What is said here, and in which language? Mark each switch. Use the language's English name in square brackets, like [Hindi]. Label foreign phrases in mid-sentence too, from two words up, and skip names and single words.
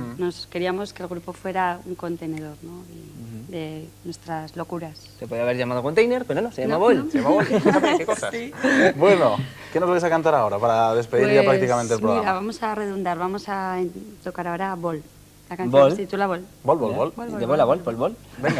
[Spanish] Nos queríamos que el grupo fuera un contenedor, ¿no? De nuestras locuras. Se podría haber llamado Container, pero no, se llama Bol. No. Se llama Bol. ¿Qué cosas? Sí. Bueno, ¿qué nos vais a cantar ahora para despedir ya prácticamente el programa? Mira, vamos a redundar, vamos a tocar ahora Bol. La canción Bol. se titula Bol. Bol, bol, bol. De bola, Bol, Bol, Bol. Venga.